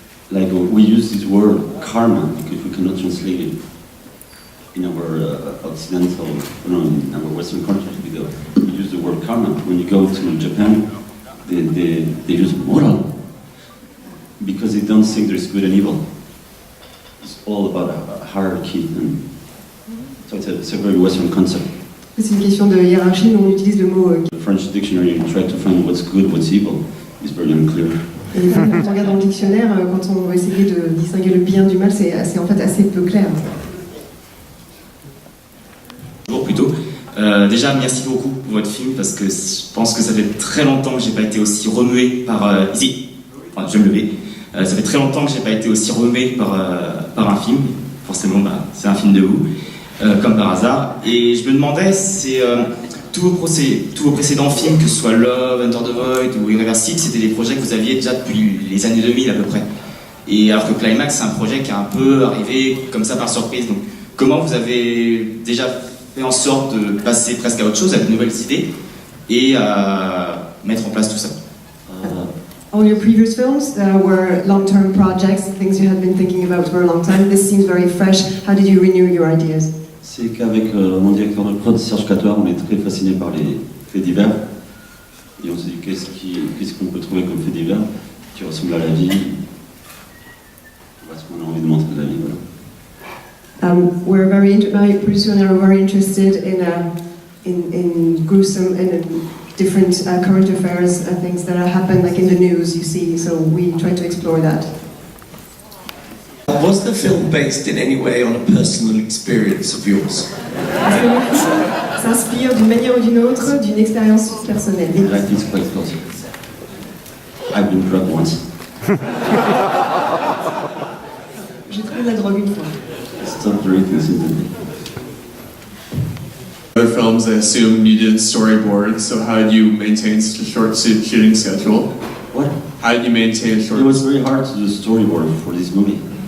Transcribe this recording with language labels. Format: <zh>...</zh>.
<en>Like we use this word karma because we cannot translate it in our occidental, in our Western countries. We use the word karma. When you go to Japan, they use moral because they don't think there's good and evil. It's all about a hierarchy, and so it's a very Western concept.</en> <fr>C'est une question de hiérarchie, mais on utilise le mot.</fr> <en>The French dictionary, you try to find what's good, what's evil, is very unclear.</en> <fr>Et quand on regarde dans le dictionnaire, quand on va essayer de distinguer le bien du mal, c'est en fait assez peu clair. Bonjour plutôt. Déjà, merci beaucoup pour votre film parce que je pense que ça fait très longtemps que j'ai pas été aussi remué par ici. Enfin, je vais me lever. Ça fait très longtemps que j'ai pas été aussi remué par un film. Forcément, c'est un film de vous, comme par hasard. Et je me demandais, c'est tous vos précédents films, que ce soit Love, Enter the Void ou Irreversible, c'était des projets que vous aviez déjà depuis les années 2000 à peu près. Et alors que Climax, c'est un projet qui est un peu arrivé comme ça par surprise. Donc, comment vous avez déjà fait en sorte de passer presque à autre chose, à de nouvelles idées, et à mettre en place tout ça?</fr> <en>All your previous films were long-term projects, things you had been thinking about for a long time. This seems very fresh. How did you renew your ideas?</en> <fr>C'est qu'avec mon directeur de prod, Serge Catoire, on est très fasciné par les faits divers. Et on s'est dit, qu'est-ce qu'on peut trouver comme faits divers qui ressemble à la vie? Parce qu'on a envie de montrer de la vie, voilà.</fr> <en>My producer and I are very interested in gruesome and different current affairs, things that happen like in the news, you see. So we try to explore that. Was the film based in any way on a personal experience of yours?</en> <fr>Est-ce que le film s'inspire d'une manière ou d'une autre d'une expérience personnelle?</fr> <en>I think it's quite close. I've been drugged once.</en> <fr>J'ai trouvé de la drogue une fois.</fr> <en>Stop drinking since the day. Other films, I assume, needed storyboards, so how did you maintain such a short shooting schedule? What? How did you maintain a short It was very hard to do storyboard for this movie.</en>